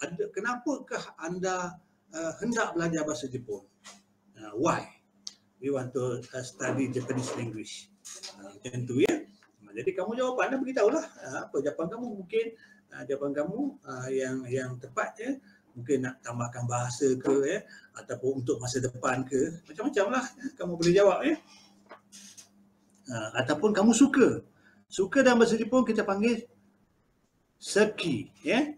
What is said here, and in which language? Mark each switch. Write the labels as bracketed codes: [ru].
[ms] Kenapakah anda hendak belajar bahasa Jepun? [en] Why? we want to study Japanese language. [ms] Macam tu ya. Jadi kamu jawapan dah beritahulah apa jawapan kamu. Mungkin jawapan kamu yang tepat ya. Mungkin nak tambahkan bahasa ke ya, ataupun untuk masa depan ke, macam-macam lah kamu boleh jawab ya. Ataupun kamu suka dalam bahasa Jepun kita panggil suki ya.